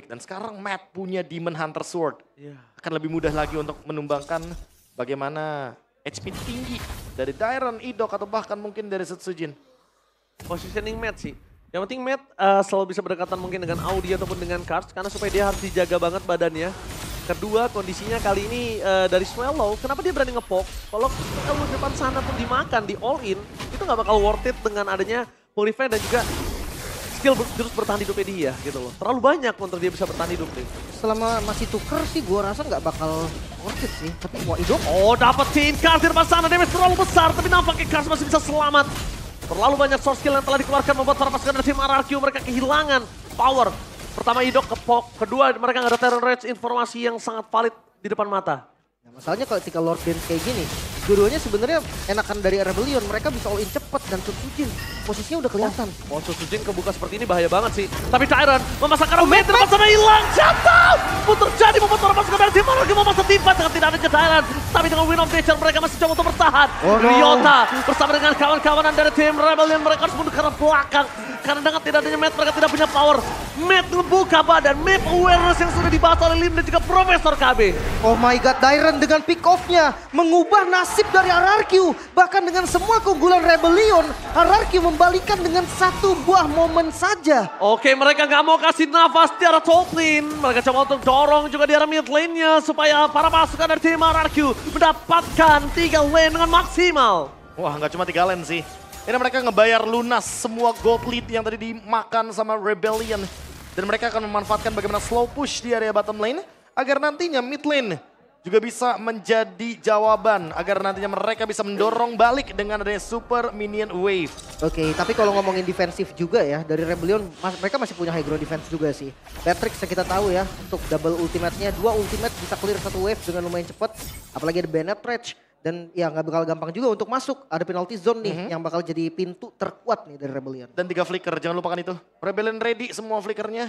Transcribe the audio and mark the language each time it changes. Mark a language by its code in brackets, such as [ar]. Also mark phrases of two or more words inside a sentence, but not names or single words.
[id] Dan sekarang Matt punya Demon Hunter Sword. Akan lebih mudah lagi untuk menumbangkan bagaimana HP tinggi dari Dairon, Idok, atau bahkan mungkin dari Setsujin. Positioning Matt sih. Yang penting Matt selalu bisa berdekatan mungkin dengan Audi ataupun dengan Kars. Karena supaya dia harus dijaga banget badannya. Kedua, kondisinya kali ini dari Swallow, kenapa dia berani nge-poke? Kalau depan sana pun dimakan, di all in, itu nggak bakal [en] worth it [id] dengan adanya Purify dan juga skill terus bertahan hidupnya dia gitu loh. Terlalu banyak untuk dia bisa bertahan hidup nih. Selama masih tuker sih gua rasa nggak bakal [en] worth it [id] sih. Tapi wah Idok. Oh dapetin Kars di depan sana, damage terlalu besar. Tapi nampaknya Kars masih bisa selamat. Terlalu banyak [en] source skill [id] yang telah dikeluarkan membuat para pasukan dari tim RRQ mereka kehilangan power. Pertama Idok ke poke, kedua mereka nggak ada Tyrant Rage, informasi yang sangat valid di depan mata. Nah, masalahnya kalau ketika Lord Dance kayak gini, dua-duanya sebenarnya enakan dari Rebellion. Mereka bisa all in cepet dan Setsujin posisinya udah kelihatan. Oh Setsujin kebuka seperti ini bahaya banget sih. Tapi Tyrant memasakkan Matt di depan sana hilang. Jatuh! Pun terjadi membuat para pasukan dari tim RRQ memasang timpan dengan tidak adanya Tyrant. Tapi dengan Win of Nature mereka masih coba untuk bertahan. Ryota bersama dengan kawan-kawanan dari tim Rebellion mereka harus mundur ke arah belakang. Karena dengan tidak adanya Matt mereka tidak punya power. Matt membuka badan, [en] map awareness [id] yang sudah dibahas oleh Lim dan juga Profesor KB. [en] Oh my god, [id] Dairon dengan [en] pick off- [id] nya mengubah nasib dari RRQ. Bahkan dengan semua keunggulan Rebellion, RRQ membalikan dengan satu buah momen saja. Oke, mereka nggak mau kasih nafas di arah [en] top lane. [id] Mereka coba untuk dorong juga di arah [en] mid lane- [id] nya supaya para pasukan dari tim RRQ mendapatkan 3 lane dengan maksimal. Wah nggak cuma 3 lane sih. Ini mereka ngebayar lunas semua gold lead yang tadi dimakan sama Rebellion. Dan mereka akan memanfaatkan bagaimana [en] slow push [id] di area [en] bottom lane. [id] Agar nantinya [en] mid lane [id] juga bisa menjadi jawaban. Agar nantinya mereka bisa mendorong balik dengan adanya [en] super minion wave. [id] Oke, tapi kalau ngomongin defensif juga ya, dari Rebellion mereka masih punya [en] high ground defense [id] juga sih. Patrick yang kita tahu ya, untuk [en] double ultimate- [id] nya, 2 ultimate bisa clear 1 wave dengan lumayan cepat. Apalagi ada Bennett Rage. Dan ya nggak bakal gampang juga untuk masuk. Ada [en] penalty zone [id] nih yang bakal jadi pintu terkuat nih dari Rebellion. Dan 3 flicker, jangan lupakan itu. Rebellion ready semua flickernya.